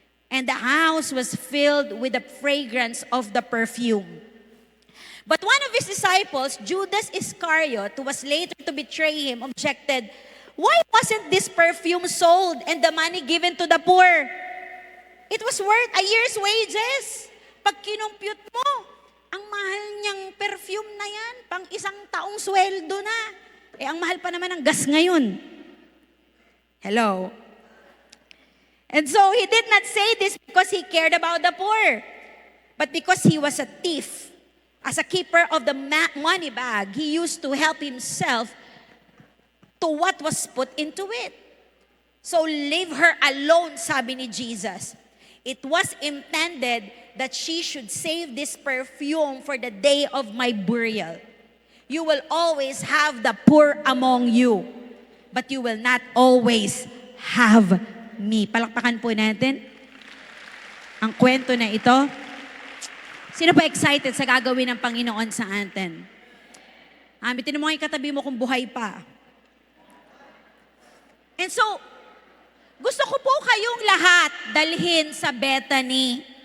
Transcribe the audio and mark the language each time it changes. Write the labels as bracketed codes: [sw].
[en] And the house was filled with the fragrance of the perfume. But one of his disciples, Judas Iscariot, who was later to betray him, objected, "Why wasn't this perfume sold and the money given to the poor? It was worth a year's wages." [tl] Pag kinumpute mo, ang mahal niyang perfume na yan, pang isang taong sweldo na. Ang mahal pa naman ng gas ngayon. [en] Hello? And so he did not say this because he cared about the poor, but because he was a thief. As a keeper of the money bag, he used to help himself to what was put into it. So leave her alone, [tl] sabi ni Jesus. [en] It was intended that she should save this perfume for the day of my burial. You will always have the poor among you, but you will not always have me. [tl] Palakpakan po natin ang kwento na ito. Sino pa excited sa gagawin ng Panginoon sa atin? Amitin mo ang katabi mo kung buhay pa. [en] And so, [tl] gusto ko po kayong lahat dalhin sa Bethany.